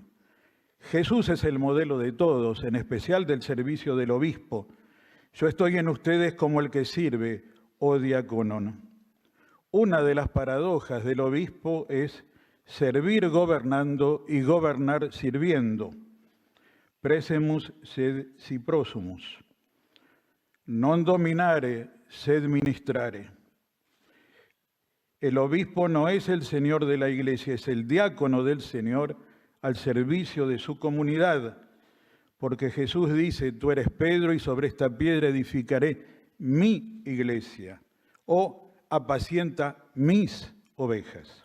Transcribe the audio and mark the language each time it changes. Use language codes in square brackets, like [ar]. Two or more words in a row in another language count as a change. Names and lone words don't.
[es] Jesús es el modelo de todos, en especial del servicio del obispo. Yo estoy en ustedes como el que sirve, oh diácono. Una de las paradojas del obispo es servir gobernando y gobernar sirviendo. [la] Presemus sed si prosumus. Non dominare sed ministrare. [es] El obispo no es el señor de la iglesia, es el diácono del Señor al servicio de su comunidad, porque Jesús dice, tú eres Pedro y sobre esta piedra edificaré mi iglesia, o apacienta mis ovejas.